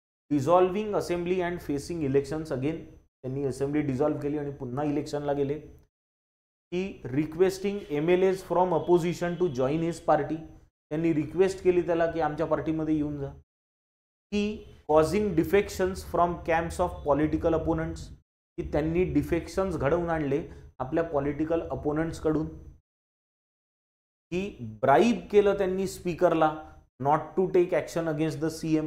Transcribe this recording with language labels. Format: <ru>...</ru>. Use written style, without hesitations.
<en>Dissolving assembly and facing elections.</en> <mr>Again त्यांनी assembly dissolve केली आणि पुन्हा इलेक्शनला गेले.</mr> <en>की requesting MLAs from opposition to join his party.</en> <mr>त्यांनी रिक्वेस्ट केली त्याला की आमच्या पार्टीमध्ये येऊन जा. की</mr> <en>Causing defections from camps of political opponents.</en> <mr>की त्यांनी डिफेक्शन्स घडवून आणले आपल्या पॉलिटिकल अपोनंट्सकडून. की ब्राईब केलं त्यांनी स्पीकरला</mr> <en>Not to take action against the CM.</en>